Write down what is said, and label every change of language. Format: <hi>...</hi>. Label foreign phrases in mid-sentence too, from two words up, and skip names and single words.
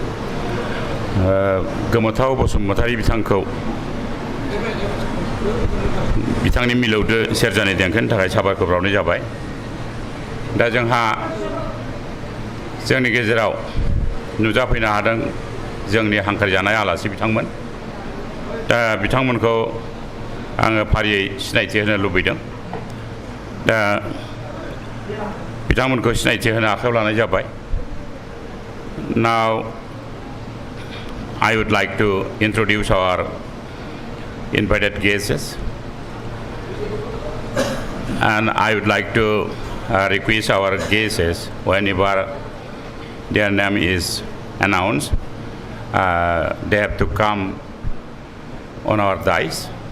<brx>Gamata Bosumutari बिथांनि मिलौदो सेरजानि देंखोनि थाखाय साबायखर बावनाय जाबाय। दा जोंहा जोंनि गेजेराव नुजाफैनो हादों जोंनि हांख्रायजानाय आलासि बिथांमोन। दा बिथांमोनखौ आङो फारियै सिनायथि होनो लुबैदों। दा बिथांमोनखौ सिनायथि होनो आखायाव लानाय जाबाय।</brx> <en>Now I would like to introduce our invited guests, and I would like to request our guests, whenever their name is announced, they have to come on our dais.</en>